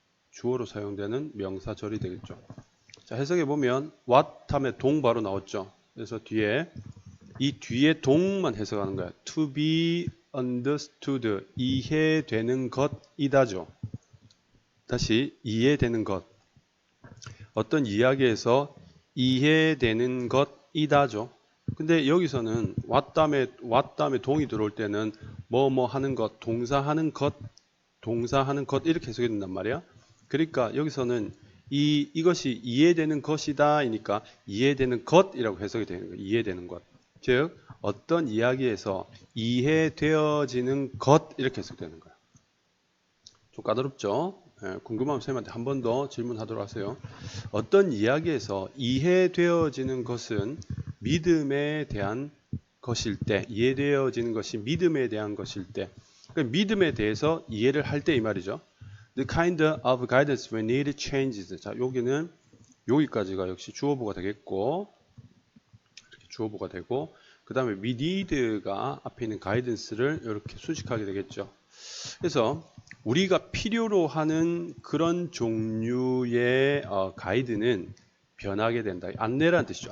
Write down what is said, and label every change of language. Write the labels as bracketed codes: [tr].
[ko] 주어로 사용되는 명사절이 되겠죠. 자, 해석해 보면 what 하면 동 바로 나왔죠. 그래서 이 뒤에 동만 해석하는 거야. [en] To be understood, [ko] 이해되는 것이다죠. 다시 이해되는 것. 어떤 이야기에서 이해되는 것이다죠. 근데 여기서는 what 다음에 동이 들어올 때는 뭐뭐 하는 것, 동사하는 것 이렇게 해석이 된단 말이야. 그러니까 여기서는 이것이 이해되는 것이다이니까 이해되는 것이라고 해석이 되는 거예요. 이해되는 것. 즉 어떤 이야기에서 이해되어지는 것 이렇게 해석되는 거예요. 좀 까다롭죠? 궁금하면 선생님한테 한 번 더 질문하도록 하세요. 어떤 이야기에서 이해되어지는 것은 믿음에 대한 것일 때, 이해되어지는 것이 믿음에 대한 것일 때, 그러니까 믿음에 대해서 이해를 할 때 이 말이죠. [en] The kind of guidance we need changes. [ko] 자, 여기까지가 역시 주어보가 되겠고, 이렇게 주어보가 되고, 그 다음에 we need가 앞에 있는 guidance를 이렇게 수식하게 되겠죠. 그래서 우리가 필요로 하는 그런 종류의 가이드는 변하게 된다. 안내라는 뜻이죠.